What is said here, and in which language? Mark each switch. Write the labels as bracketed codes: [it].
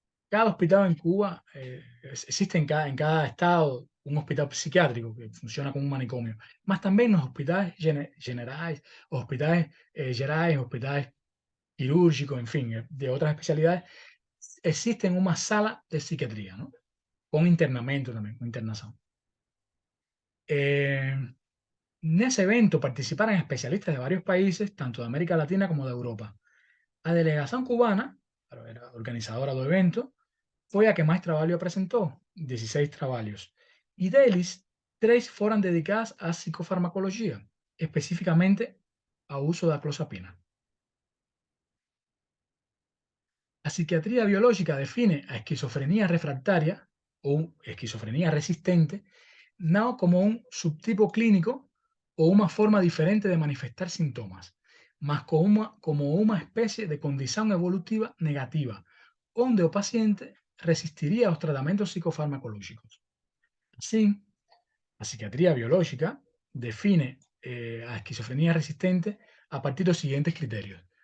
[es] Cada hospital en Cuba, existe en cada estado un hospital psiquiátrico que funciona como un manicomio, más también los hospitales generales, hospitales gerais, hospitales quirúrgicos, en fin, de otras especialidades, existen una sala de psiquiatría, ¿no? Con internamiento también, con internación. En ese evento participaron especialistas de varios países, tanto de América Latina como de Europa. La delegación cubana, era organizadora del evento, [gl] foi a que máis traballo apresentou, 16 traballos, e deles, 3 foran dedicadas á psicofarmacoloxía, especificamente ao uso da clozapina. A psiquiatría biológica define a esquizofrenia refractaria ou esquizofrenia resistente non como un subtipo clínico ou unha forma diferente de manifestar sintomas, mas como unha especie de condición evolutiva negativa, onde o paciente resistiría aos tratamentos psicofarmacológicos. Así, a psiquiatría biológica define a esquizofrenia resistente a partir dos siguientes criterios.